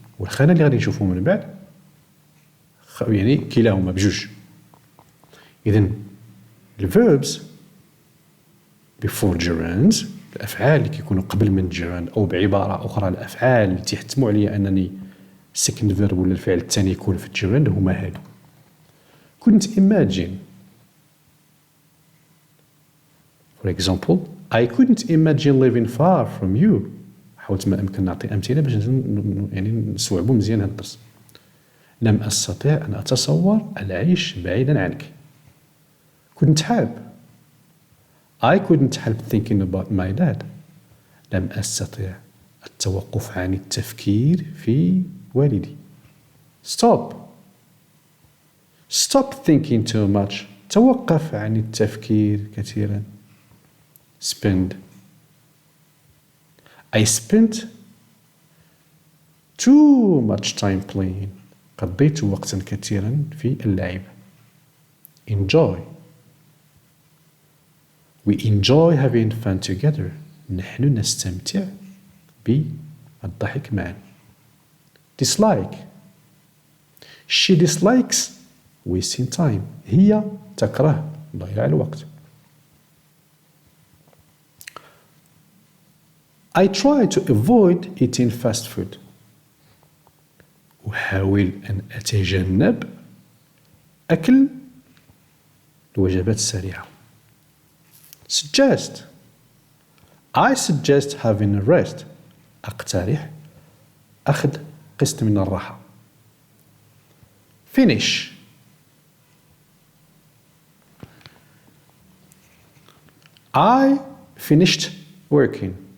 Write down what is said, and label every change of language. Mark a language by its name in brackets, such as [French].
[Arabic] والخانة اللي غادي نشوفو من بعد يعني كلاهما بجوج. إذن ال [English] verbs before gerunds [Arabic] الأفعال اللي كيكونوا قبل من gerund أو بعبارة أخرى الأفعال اللي تيحتموا عليا أنني second verb ولا الفعل الثاني يكون في gerund هما هادو. [English] كنت imagine for example I couldn't imagine living far from you. [Arabic] حاولت ما أمكن نعطي أمثلة باش يعني نسوعبوا مزيان هذا الدرس. لم أستطع أن أتصور العيش بعيدا عنك. كنت حاب [English] I couldn't help thinking about my dad. [Arabic] لم أستطع التوقف عن التفكير في والدي. [English] Stop thinking too much. [Arabic] توقف عن التفكير كثيرا. [English] Spend I spent too much time playing. [Arabic] قضيت وقتا كثيرا في اللعب. [English] Enjoy We enjoy having fun together. [Arabic] نحن نستمتع بالضحك معا. [English] Dislike She dislikes wasting time. [Arabic] هي تكره ضياع الوقت. [English] I try to avoid eating fast food. [Arabic] أحاول أن أتجنب أكل الوجبات السريعة. [English] Suggest I suggest having a rest. [Arabic] أقترح أخذ قسط من الراحة. [English] Finish I finished working.